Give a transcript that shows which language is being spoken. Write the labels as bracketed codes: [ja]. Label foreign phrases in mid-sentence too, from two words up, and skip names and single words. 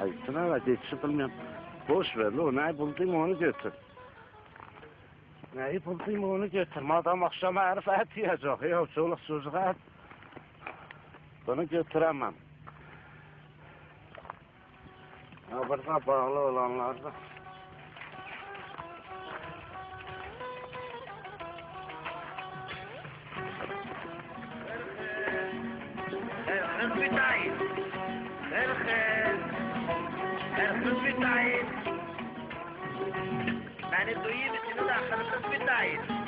[tr] Hayırsına da geçişi bilmiyorum. Boş ver lo neyi buldum onu götür. Neyi buldum onu götür. Madem akşama herif et yiyecek. Ya çoluk çocuk et. Bunu götüremem. Ha, burada bağlı olanlar da. [ar] الخص بتاعي الخص بتاعي يعني الطيب شنو داخل الخص بتاعي